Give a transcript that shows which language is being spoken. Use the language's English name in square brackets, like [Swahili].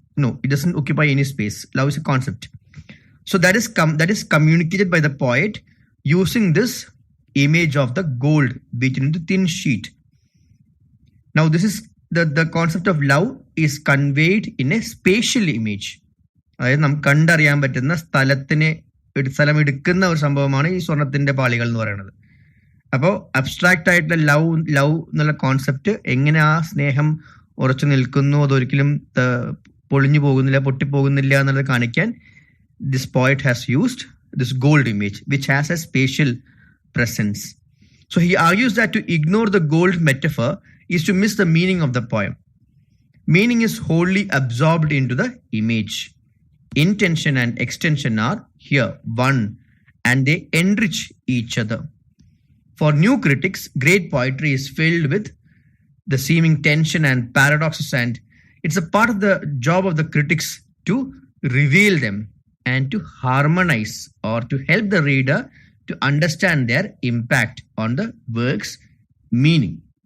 [English] No, it doesn't occupy any space. Love is a concept. So that is communicated by the poet using this image of the gold beaten into thin sheet. Now, this is the concept of love is conveyed in a spatial image. [Malayalam] അതായത് നമുക്ക് കണ്ടറിയാൻ പറ്റുന്ന സ്ഥലം എടുക്കുന്ന ഒരു സംഭവമാണ് ഈ സ്വർണത്തിന്റെ പാളികൾ എന്ന് പറയുന്നത്. അപ്പോൾ അബ്സ്ട്രാക്ട് ആയിട്ടുള്ള ലവ് എന്നുള്ള കോൺസെപ്റ്റ് എങ്ങനെ ആ സ്നേഹം ഉറച്ചു നിൽക്കുന്നു, അതൊരിക്കലും പൊളിഞ്ഞു പോകുന്നില്ല, പൊട്ടിപ്പോകുന്നില്ല എന്നുള്ളത് കാണിക്കാൻ [English] this poet has used this gold image which has a spatial presence. So he argues that to ignore the gold metaphor is to miss the meaning of the poem. Meaning is wholly absorbed into the image. Intention and extension are here one, and they enrich each other. For new critics, great poetry is filled with the seeming tension and paradoxes, and it's a part of the job of the critics to reveal them and to harmonize or to help the reader to understand their impact on the work's meaning.